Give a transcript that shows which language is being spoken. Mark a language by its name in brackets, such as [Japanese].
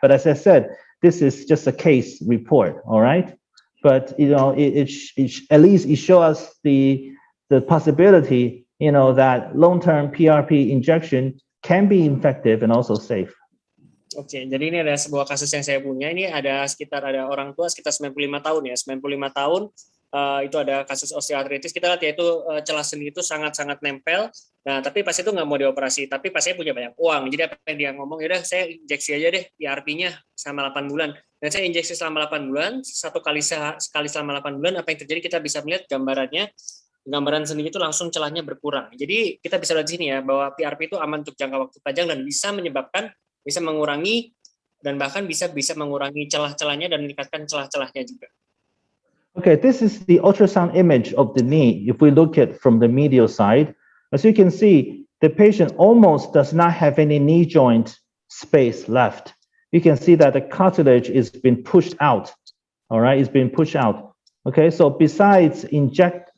[English] But as I said, this is just a case report, all right? But at least it shows us the possibility that long-term PRP injection can be effective and also safe. [Indonesian] Oke, jadi ini ada sebuah kasus yang saya punya. Ini ada orang tua sekitar 95 tahun ya. 95 tahun itu ada kasus osteoartritis. Kita lihat yaitu celah sendi itu sangat-sangat nempel. Nah, tapi pas itu nggak mau dioperasi. Tapi pas saya punya banyak uang. Jadi apa yang dia ngomong, yaudah saya injeksi aja deh PRP-nya selama 8 bulan. Dan saya injeksi selama 8 bulan, sekali selama 8 bulan, apa yang terjadi kita bisa melihat gambaran sendi itu langsung celahnya berkurang. Jadi kita bisa lihat di sini ya, bahwa PRP itu aman untuk jangka waktu panjang dan bisa mengurangi dan bahkan bisa mengurangi celah-celahnya dan meningkatkan celah-celahnya juga. [English] Okay, this is the ultrasound image of the knee. If we look at from the medial side, as you can see, the patient almost does not have any knee joint space left. You can see that the cartilage is been pushed out. All right, it's been pushed out. Okay, so besides inject